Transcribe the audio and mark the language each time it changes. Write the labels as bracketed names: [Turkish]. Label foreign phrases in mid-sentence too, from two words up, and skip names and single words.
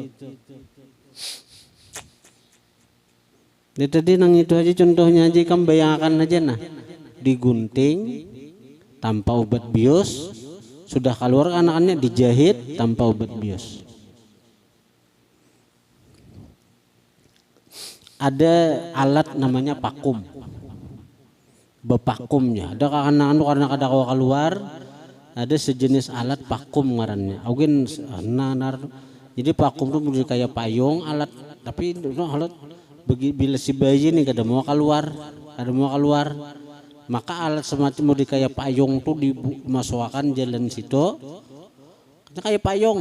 [Banjar] Jadi tadi nang itu aja contohnya aja, kamu bayangkan aja nah, digunting tanpa obat bius, sudah keluar anak-anaknya dijahit tanpa obat bius. [Indonesian] Ada alat namanya pakum, [Banjar] bepakumnya. Ada anak-anak karena kada keluar, ada sejenis alat pakum ngarannya. Mungkin jadi pakum itu kayak payung alat, tapi itu alat bila si bayi ini kada mau keluar, maka alat semacam mau kayak payung tuh dimasukkan jalan situ, kayak payung.